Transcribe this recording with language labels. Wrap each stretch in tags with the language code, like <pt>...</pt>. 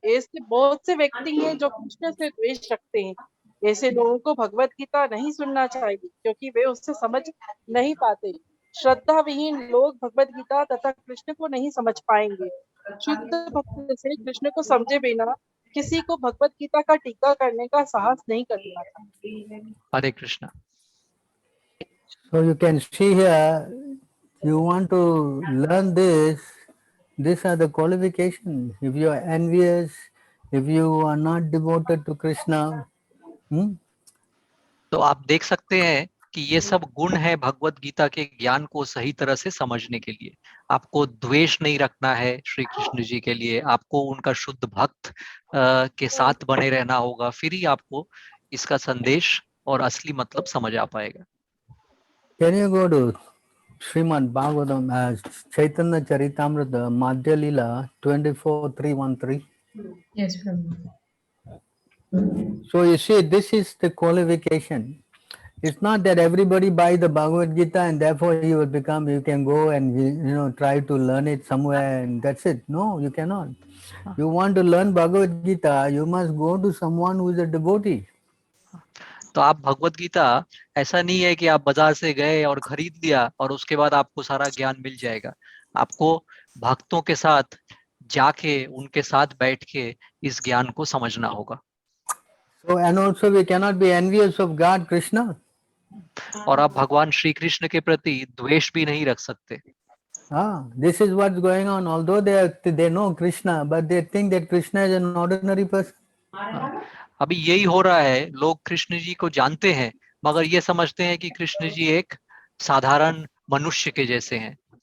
<hi>ऐसे बहुत से व्यक्ति हैं जो कृष्ण से द्वेष रखते हैं। ऐसे लोगों को भगवत गीता नहीं सुनना चाहिए क्योंकि वे उससे समझ नहीं पाते। श्रद्धा विहीन लोग भगवत गीता तथा कृष्ण को नहीं समझ पाएंगे। शुद्ध भक्त से कृष्ण को समझे बिना किसी को भगवत गीता का टीका करने का साहस नहीं करना चाहिए। हरे Krishna.</hi> <en>So you can see here, you want to learn this, these are the qualifications. If you are envious, if you are not devoted to Krishna,</en> <hi>तो आप देख सकते हैं कि ये सब गुण है भगवत गीता के ज्ञान को सही तरह से समझने के लिए। आपको द्वेष नहीं रखना है श्री कृष्ण जी के लिए, आपको उनका शुद्ध भक्त के साथ बने रहना होगा, फिर ही आपको इसका संदेश और असली मतलब समझ आ पाएगा।</hi> <en>Can you go to Srimad Bhagavatam as Chaitanya Charitamrita Madhya Lila 24:313? Yes, Prabhu. So you see, this is the qualification. It's not that everybody buys the Bhagavad Gita and therefore you will become, you can go and try to learn it somewhere and that's it. No, you cannot. You want to learn Bhagavad Gita, you must go to someone who is a devotee.</en> <hi>तो आप भगवत गीता ऐसा नहीं है कि आप बाजार से गए और खरीद लिया और उसके बाद आपको सारा ज्ञान मिल जाएगा। आपको भक्तों के साथ जाके उनके साथ बैठ के इस ज्ञान को समझना होगा।</hi> <en>So and also we cannot be envious of God, Krishna.</en> <hi>और आप भगवान श्री कृष्ण के प्रति द्वेष भी नहीं रख सकते।</hi> <en>This is what's going on. Although they know Krishna, but they think that Krishna is an ordinary person.</en> <hi>अभी यही हो रहा है, लोग कृष्ण जी को जानते हैं मगर ये समझते हैं कि कृष्ण जी एक साधारण मनुष्य के जैसे हैं।</hi>